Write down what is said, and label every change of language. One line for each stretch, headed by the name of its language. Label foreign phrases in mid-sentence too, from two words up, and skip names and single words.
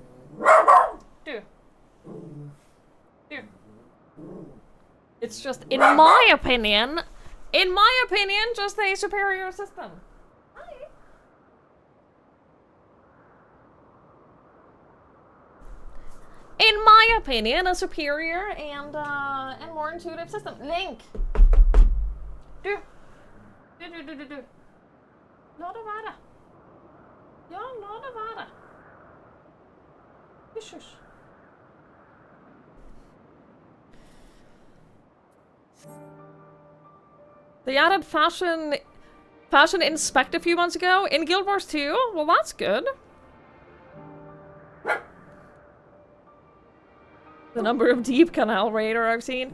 English: It's just, in my opinion, just a superior system. Hi. my opinion, a superior and more intuitive system. Link!
Norwegian: Du! La det være. Ja, la det være. Hysj, hysj.
English: They added fashion inspect a few months ago in Guild Wars 2. Well, that's good. The number of Deep Canal Raider I've seen.